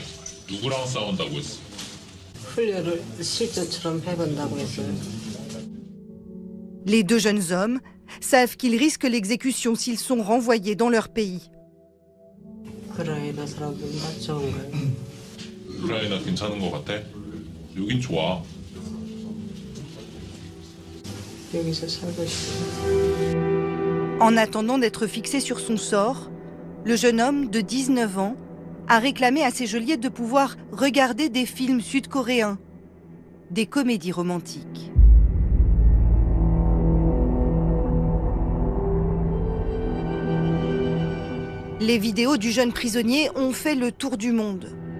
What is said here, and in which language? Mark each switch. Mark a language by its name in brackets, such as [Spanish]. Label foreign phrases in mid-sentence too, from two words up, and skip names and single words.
[Korean] 누구랑 싸운다고 했어요? 훈련을 실전처럼 해본다고 했어요. [French] Les 2 jeunes hommes savent qu'ils risquent l'exécution s'ils sont renvoyés dans leur pays. [Korean] 우크라이나 사람들 맛 좋은 거예요. 우크라이나 괜찮은 것 같아? 여긴 좋아. 여기서 살고 싶어. [French] En attendant d'être fixé sur son sort, le jeune homme de 19 ans a réclamé à ses geôliers de pouvoir regarder des films sud-coréens, des comédies romantiques. Les vidéos du jeune prisonnier ont fait le tour du monde.